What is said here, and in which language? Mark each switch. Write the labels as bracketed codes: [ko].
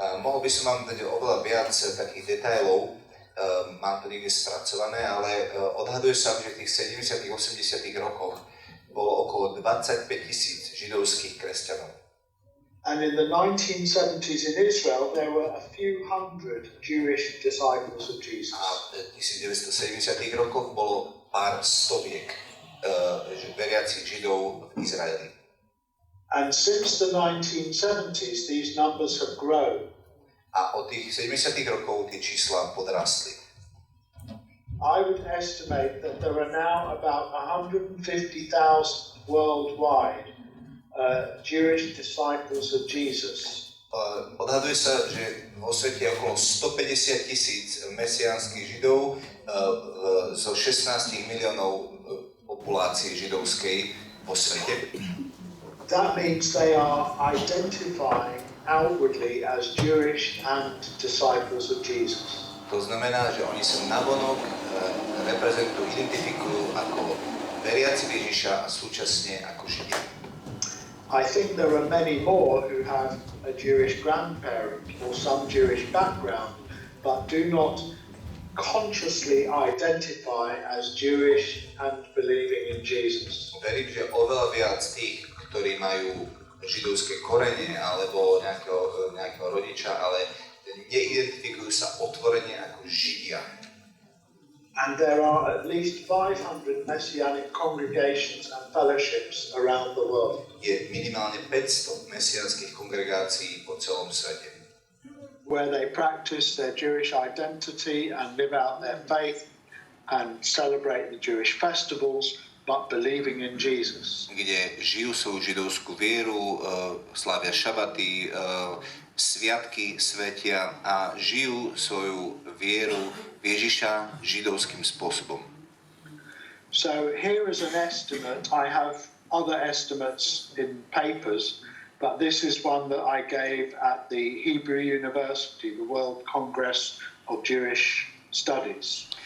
[sk] Mohol by som vám dať oveľa viac takých detailov, mám to niekde spracované, ale odhaduje sa, že v tých 70. 80. rokoch bolo okolo 25,000 židovských kresťanov. [en] And in the 1970s in Israel, there were a few hundred Jewish disciples of Jesus. [sk] A v 1970 rokoch bolo pár stoviek veriacich Židov v Izraeli. [en] And since the 1970s, these numbers have grown. [sk] A od tých 70 rokov tie čísla podrastli. [en] I would estimate that there are now about 150,000 worldwide Jewish disciples of Jesus. [sk] Odhaduje sa, že vo svete je okolo 150,000 mesiánskych Židov zo 16 miliónov populácie židovskej vo svete. [en] That means they are identifying outwardly as Jewish and disciples of Jesus. [sk] To znamená, že oni sa navonok reprezentujú, identifikujú ako veriaci Ježiša a súčasne ako Židia. [en] I think there are many more who have a Jewish grandparent or some Jewish background, but do not consciously identify as Jewish and believing in Jesus. [sk] Verím, že oveľa viac tých, ktorí majú židovské korene alebo nejakého rodiča, ale neidentifikujú sa otvorene ako Židia. [en] And there are at least 500 messianic congregations and fellowships around the world. [sk] Je minimálne 500 mesiánskych kongregácií po celom svete, [en] where they practice their Jewish identity and live out their faith and celebrate the Jewish festivals, but believing in Jesus. [sk] kde žijú svoju židovskú vieru, slávia šabaty, sviatky svetia a žijú svoju vieru v Ježiša židovským spôsobom. [en] So here is an estimate. I have other estimates in papers, but this is one that I gave at the Hebrew University, the World Congress of Jewish Studies.